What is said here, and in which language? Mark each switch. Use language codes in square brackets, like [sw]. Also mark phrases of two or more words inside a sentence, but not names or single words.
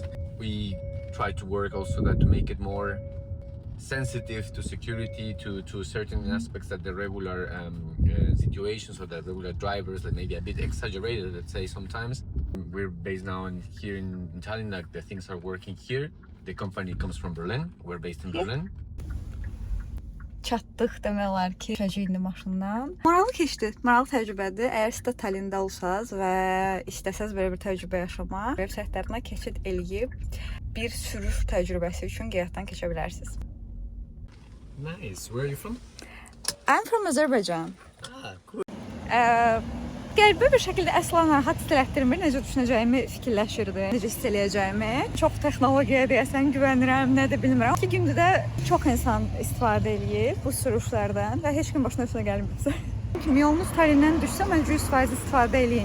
[en] We try to work also that to make it more sensitive to security, to certain aspects that the regular situations or the regular drivers that may be a bit exaggerated, let's say sometimes. We're based now here in Tallinn, like the things are working here. The company comes from Berlin. We're based in Berlin. [az] Çatdıq demək olar ki, düşəcək indi maşından. Maraqlı keçdi, maraqlı təcrübədir. Əgər siz də Tallində olsanız və istəsəz belə bir təcrübə yaşamaq, vebsaytlarına keçid eləyib bir sürüş təcrübəsi üçün qeydiyyatdan keçə bilərsiniz. [en] Nice. Where are you from? I'm from Azerbaijan. Ah, cool. [az] Qəribə bir şəkildə əsla narahat hiss elətdirmir. Necə düşünəcəyimi fikirləşirdim, necə hiss eləyəcəyimi. Çox texnologiyaya deyəsən güvənirəm, nə də bilmirəm. 2 gündür də çox insan istifadə eləyir bu sürüşlərdən və heç kim başına üstünə gəlmirsə. Yolunuz Tallindən düşsə, məncə 100% istifadə eləyin.